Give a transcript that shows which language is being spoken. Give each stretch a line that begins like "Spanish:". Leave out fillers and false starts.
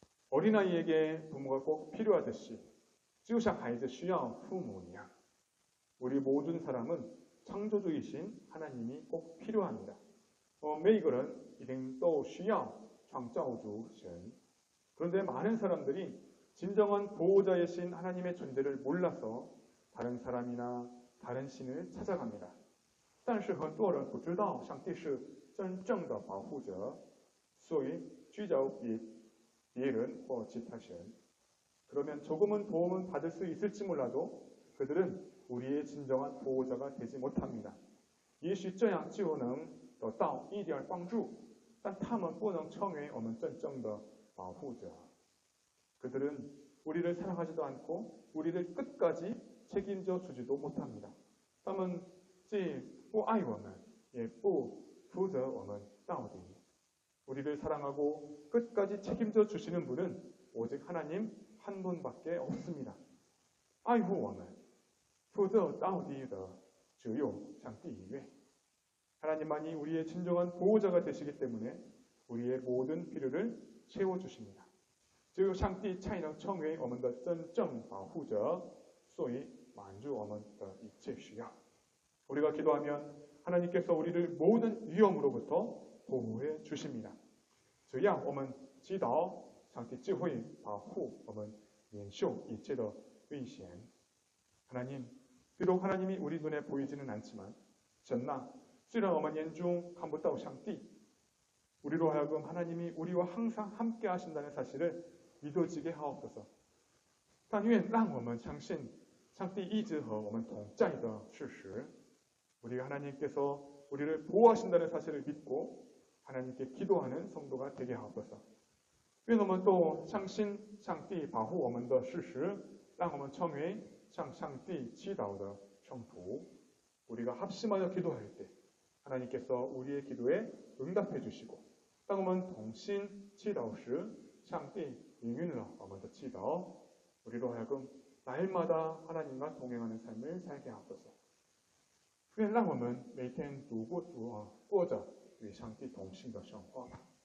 Korean: 어린아이에게 부모가 꼭 필요하듯이
Chinese: 就像孩子需要父母一样
Korean: 우리 모든 사람은 창조주이신 하나님이 꼭 필요합니다.
Chinese: 每一个人一定都需要创造主神
Korean: 그런데 많은 사람들이 진정한 보호자이신 하나님의 존재를 몰라서 다른 사람이나 다른 신을 찾아갑니다.
Chinese: 但是很多人不知道上帝是真正的保护者，所以聚焦别人或其他神。
Korean: 그러면 조금은 도움은 받을 수 있을지 몰라도 그들은 우리의 진정한 보호자가 되지 못합니다.
Chinese: 也许这样就能得到一点帮助，但他们不能成为我们真正的保护者。
Korean: 그들은 우리를 사랑하지도 않고 우리를 끝까지 책임져 주지도 못합니다.
Chinese: 他们既不爱我们，也不负责我们到底。
Korean: 우리를 사랑하고 끝까지 책임져 주시는 분은 오직 하나님 한 분밖에 없습니다.
Chinese: 爱护我们，负责到底的只有上帝一位。
Korean: 하나님만이 우리의 진정한 보호자가 되시기 때문에 우리의 모든 필요를 채워주십니다.
Chinese: 只有上帝才能成为我们的真正保护者，所以满足我们的一切需要。
Korean: 우리가 기도하면 하나님께서 우리를 모든 위험으로부터 보호해 주십니다.
Chinese: 只要我们祈祷，上帝就会保护我们免受一切的危险。
Korean: 하나님, 비록 하나님이 우리 눈에 보이지는 않지만,
Chinese: 神呐, 虽然我们眼中看不到上帝,
Korean: 우리로 하여금 하나님이 우리와 항상 함께 하신다는 사실을 믿어지게 하옵소서.
Chinese: 但愿让我们相信上帝一直和我们同在的事实.
Korean: 우리가 하나님께서 우리를 보호하신다는 사실을 믿고 하나님께 기도하는 성도가 되게 하옵소서.
Chinese: 愿我们都相信上帝保护我们的事实，让我们成为向上帝祈祷的圣徒.
Korean: 우리가 합심하여 기도할 때 하나님께서 우리의 기도에 응답해 주시고,
Chinese: 当我们同心祈祷时，上帝应允了我们的祈祷.
Korean: 우리로 하여금 날마다 하나님과 동행하는 삶을 살게 하옵소서.
Chinese: 愿让我们每天过着与上帝同行的生活吧。